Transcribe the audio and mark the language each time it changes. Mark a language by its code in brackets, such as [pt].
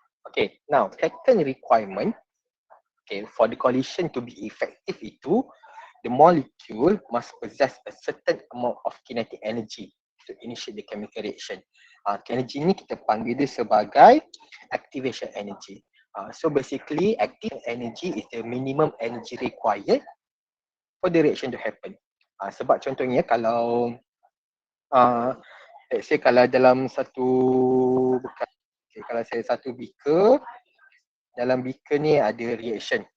[en] Okay, now second requirement, okay, for the collision to be effective itu, the molecule must possess a certain amount of kinetic energy to initiate the chemical reaction. [ms] Energy ni kita panggil dia sebagai activation energy. [en] So basically, active energy is the minimum energy required for the reaction to happen. [ms] Sebab contohnya kalau [en] let's say [ms] kalau dalam satu bekas, okay, kalau saya satu beaker, dalam beaker ni ada reaction.